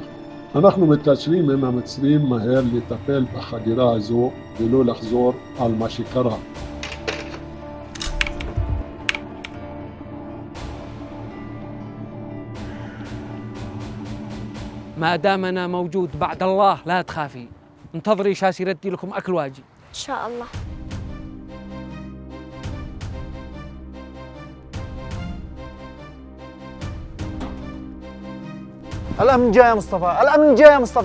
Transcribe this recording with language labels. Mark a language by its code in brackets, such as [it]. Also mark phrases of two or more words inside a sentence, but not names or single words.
[he] אנחנו מתקשרים עם המצרים מהר לטפל בחדירה הזו ולא לחזור על מה שקרה. [ar] ما دام انا موجود بعد الله لا تخافي، انتظري شاسي ردي لكم اكل واجي. ان شاء الله. الأمن جاي يا مصطفى، الأمن جاي يا مصطفى.